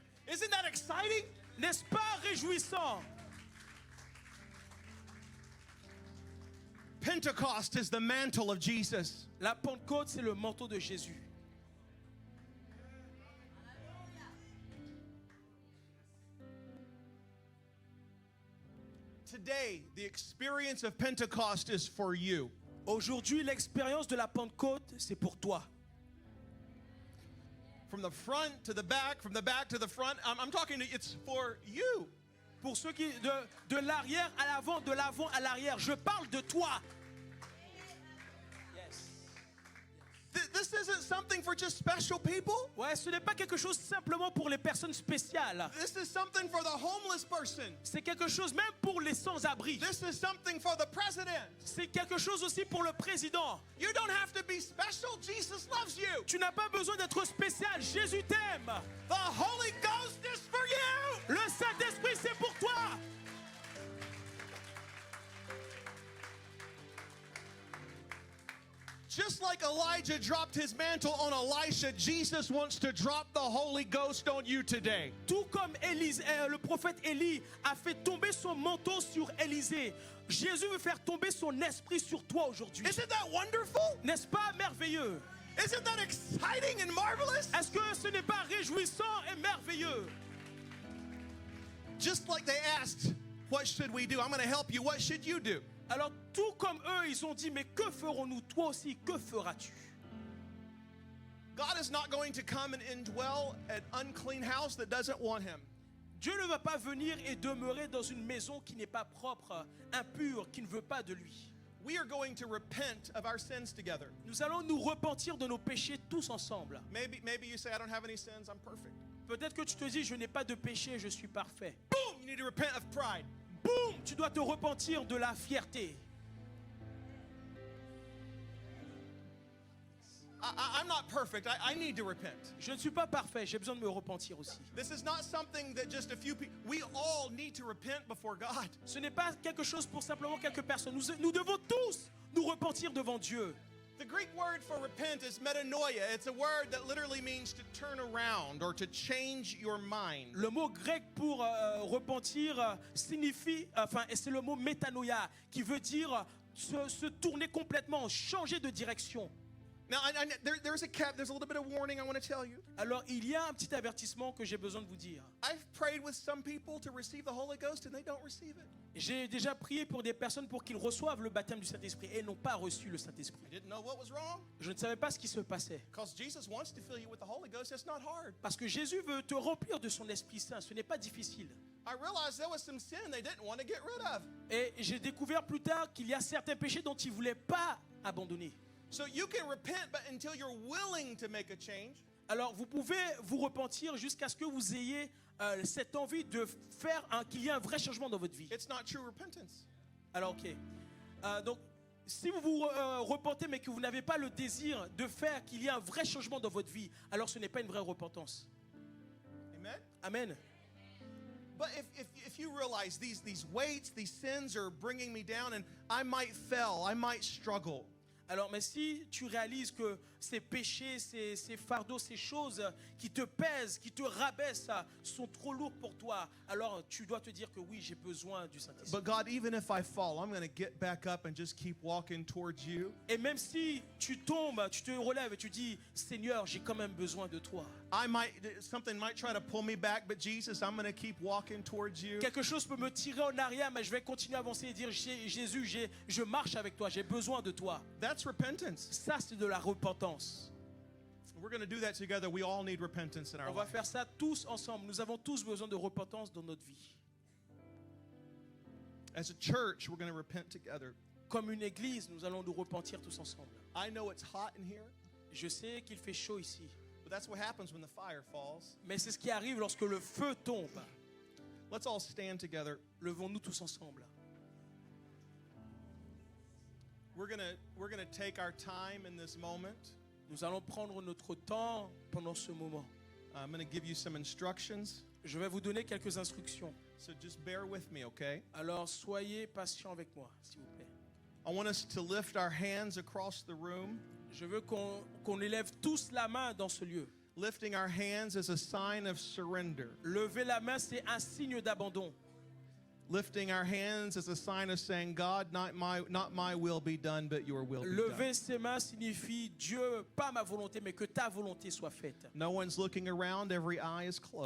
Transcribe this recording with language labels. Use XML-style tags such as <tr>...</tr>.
<en>Isn't that exciting?</en> <fr>N'est-ce pas réjouissant?</fr> <en>Pentecost is the mantle of Jesus.</en> <fr>La Pentecôte, c'est le manteau de Jésus.</fr> <en>Today, the experience of Pentecost is for you.</en> <fr>Aujourd'hui, l'expérience de la Pentecôte, c'est pour toi.</fr> <en>From the front to the back, from the back to the front, I'm talking to, it's for you.</en> <fr>Pour ceux qui de l'arrière à l'avant, de l'avant à l'arrière, je parle de toi.</fr> <en>This isn't something for just special people.</en> <fr>Ouais, ce n'est pas quelque chose simplement pour les personnes spéciales.</fr> <en>This is something for the homeless person.</en> <fr>C'est quelque chose même pour les sans-abri.</fr> <en>This is something for the president.</en> <fr>C'est quelque chose aussi pour le président.</fr> <en>You don't have to be special. Jesus loves you.</en> <fr>Tu n'as pas besoin d'être spécial. Jésus t'aime.</fr> <en>The Holy Ghost is for you.</en> <fr>Le Saint-Esprit, c'est pour toi.</fr> <en>Just like Elijah dropped his mantle on Elisha, Jesus wants to drop the Holy Ghost on you today.</en> <fr>Tout comme le prophète Élie a fait tomber son manteau sur Élisée, Jésus veut faire tomber son esprit sur toi aujourd'hui.</fr> <en>Isn't that wonderful?</en> <fr>N'est-ce pas merveilleux?</fr> <en>Isn't that exciting and marvelous?</en> <fr>Est-ce que ce n'est pas réjouissant et merveilleux?</fr> <en>Just like they asked, what should we do? I'm going to help you. What should you do?</en> <fr>Alors tout comme eux, ils ont dit, mais que ferons-nous? Toi aussi, que feras-tu?</fr> <en>God is not going to come and indwell an unclean house that doesn't want him.</en> <fr>Dieu ne va pas venir et demeurer dans une maison qui n'est pas propre, impure, qui ne veut pas de lui.</fr> <en>We are going to repent of our sins together.</en> <fr>Nous allons nous repentir de nos péchés tous ensemble.</fr> <en>Maybe you say, I don't have any sins, I'm perfect.</en> <fr>Peut-être que tu te dis, je n'ai pas de péché, je suis parfait.</fr> <en>Boom! You need to repent of pride.</en> <fr>Boum! Tu dois te repentir de la fierté.</fr> <en>I'm not perfect. I need to repent.</en> <fr>Je ne suis pas parfait, j'ai besoin de me repentir aussi.</fr> <en>This is not something that just a few people, we all need to repent before God.</en> <fr>Ce n'est pas quelque chose pour simplement quelques personnes. Nous devons tous nous repentir devant Dieu.</fr> <en>The Greek word for repent is metanoia. It's a word that literally means to turn around or to change your mind.</en> <fr>Le mot grec pour repentir signifie, et c'est le mot métanoïa qui veut dire se tourner complètement, changer de direction.</fr> <en>Now, there's a little bit of warning I want to tell you.</en> <fr>Alors, il y a un petit avertissement que j'ai besoin de vous dire.</fr> <en>I've prayed with some people to receive the Holy Ghost and they don't receive it.</en> <fr>J'ai déjà prié pour des personnes pour qu'ils reçoivent le baptême du Saint-Esprit et n'ont pas reçu le Saint-Esprit.</fr> <en>I didn't know what was wrong.</en> <fr>Je ne savais pas ce qui se passait.</fr> <en>Because Jesus wants to fill you with the Holy Ghost. It's not hard.</en> <fr>Parce que Jésus veut te remplir de son Esprit Saint. Ce n'est pas difficile.</fr> <en>I realized there was some sin they didn't want to get rid of.</en> <fr>Et j'ai découvert plus tard qu'il y a certains péchés dont il ne voulait pas abandonner.</fr> <en>So you can repent, but until you're willing to make a change.</en> <fr>Alors vous pouvez vous repentir jusqu'à ce que vous ayez cette envie de faire qu'il y ait un vrai changement dans votre vie.</fr> <en>It's not true repentance.</en> <fr>Alors ok. Donc si vous vous repentez mais que vous n'avez pas le désir de faire qu'il y ait un vrai changement dans votre vie, alors ce n'est pas une vraie repentance.</fr> <en>Amen?</en> <fr>Amen.</fr> <en>But if you realize these weights, these sins are bringing me down and I might fail, I might struggle.</en> <fr>Alors, mais si tu réalises que ces péchés, ces fardeaux, ces choses qui te pèsent, qui te rabaissent, sont trop lourds pour toi, alors tu dois te dire que oui, j'ai besoin du Saint-Esprit.</fr> <en>But God, even if I fall, I'm going to get back up and just keep walking towards you.</en> <fr>Et même si tu tombes, tu te relèves et tu dis, Seigneur, j'ai quand même besoin de toi.</fr> <en>Something might try to pull me back, but Jesus, I'm going to keep walking towards you.</en> <fr>Quelque chose peut me tirer en arrière, mais je vais continuer à avancer et dire, Jésus, je marche avec toi, j'ai besoin de toi.</fr> <en>That's repentance.</en> <fr>Ça, c'est de la repentance.</fr> <en>We're going to do that together. We all need repentance in our</en> <fr>On va</fr> <en>life.</en> <fr>faire ça tous ensemble. Nous avons tous besoin de repentance dans notre vie.</fr> <en>As a church, we're going to repent together.</en> <fr>Comme une église, nous allons nous repentir tous ensemble.</fr> <en>I know it's hot in here,</en> <fr>Je sais qu'il fait chaud ici,</fr> <en>but that's what happens when the fire falls.</en> <fr>mais c'est ce qui arrive lorsque le feu tombe.</fr> <en>Let's all stand together.</en> <fr>Levons-nous tous ensemble.</fr> <en>We're going to take our time in this moment.</en> <fr>Nous allons prendre notre temps pendant ce moment.</fr> <en>I'm going to give you some instructions.</en> <fr>Je vais vous donner quelques instructions.</fr> <en>So just bear with me, okay?</en> <fr>Alors soyez patients avec moi, s'il vous plaît.</fr> <en>I want us to lift our hands across the room.</en> <fr>Je veux qu'on élève tous la main dans ce lieu.</fr> <en>Lifting our hands is a sign of surrender.</en> <fr>Lever la main, c'est un signe d'abandon.</fr> <en>Lifting our hands is a sign of saying, God, not my will be done, but your will be</en> <fr>Lever</fr> <en>done.</en> <fr>ses mains signifie, Dieu, pas ma volonté, mais que ta volonté soit faite.</fr> <en>No one's looking around, every eye is closed.</en>